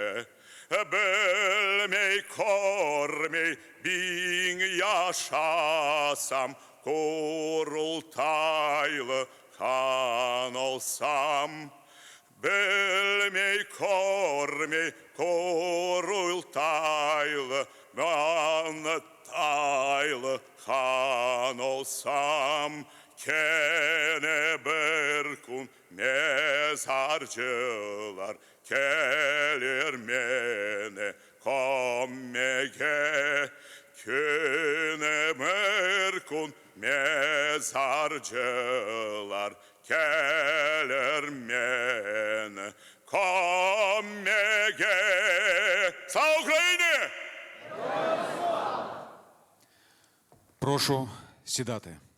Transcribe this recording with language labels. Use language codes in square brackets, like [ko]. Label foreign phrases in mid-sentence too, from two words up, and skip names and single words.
[crh] Belmey kormey bin yaşasam, kurultaylı kan olsam. Belmey kormey kurultaylı manataylı kan olsam. Kene berkun mezarcılar gelir mene kommege. Kene berkun mezarcılar gelir mene kommege. [uk] Слава Україні! Прошу сідати.